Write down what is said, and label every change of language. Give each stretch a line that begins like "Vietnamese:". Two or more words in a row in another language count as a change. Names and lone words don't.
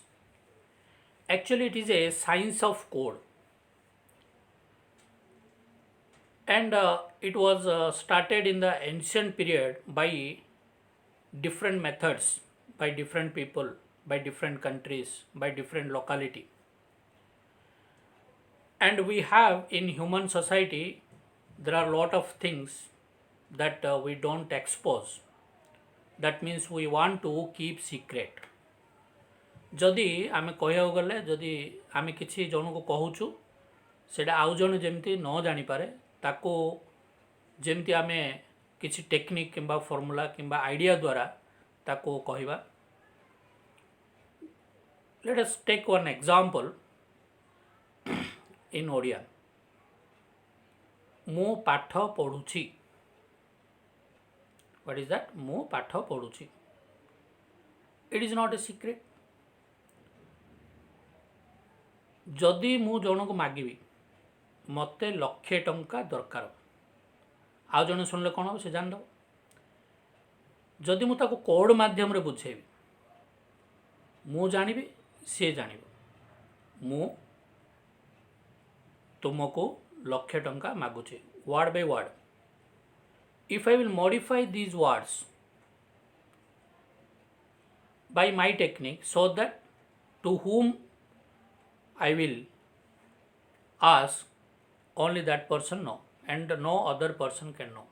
English: Actually, it is a science of code, and it was started in the ancient period by different methods, by different people, by different countries, by different locality. And we have in human society, there are a lot of things that we don't expose. That means we want to keep secret.
Odia: ଯଦି ଆମେ କହିବାକୁ ଗଲେ ଯଦି ଆମେ କିଛି ଜଣକୁ କହୁଛୁ ସେଇଟା ଆଉ ଜଣେ ଯେମିତି ନ ଜାଣିପାରେ ତାକୁ ଯେମିତି ଆମେ କିଛି ଟେକ୍ନିକ୍ କିମ୍ବା ଫର୍ମୁଲା କିମ୍ବା ଆଇଡ଼ିଆ ଦ୍ୱାରା ତାକୁ କହିବା.
English: Let us take one example in ଓଡ଼ିଆ.
Odia: ମୁଁ ପାଠ ପଢ଼ୁଛି.
English: What is that?
Odia: ମୁଁ ପାଠ ପଢ଼ୁଛି.
English: It is not a secret.
Odia: ଯଦି ମୁଁ ଜଣକୁ ମାଗିବି ମୋତେ 1,00,000 ଟଙ୍କା ଦରକାର, ଆଉ ଜଣେ ଶୁଣିଲେ କ'ଣ ହେବ ସେ ଜାଣିଦେବ. ଯଦି ମୁଁ ତାକୁ କୋଡ଼ ମାଧ୍ୟମରେ ବୁଝେଇବି, ମୁଁ ଜାଣିବି ସିଏ ଜାଣିବ. ମୁଁ ତୁମକୁ 1,00,000 ଟଙ୍କା ମାଗୁଛି,
English: word by word. If I will modify these words by my technique so that to whom I will ask, only that person know and no other person can know.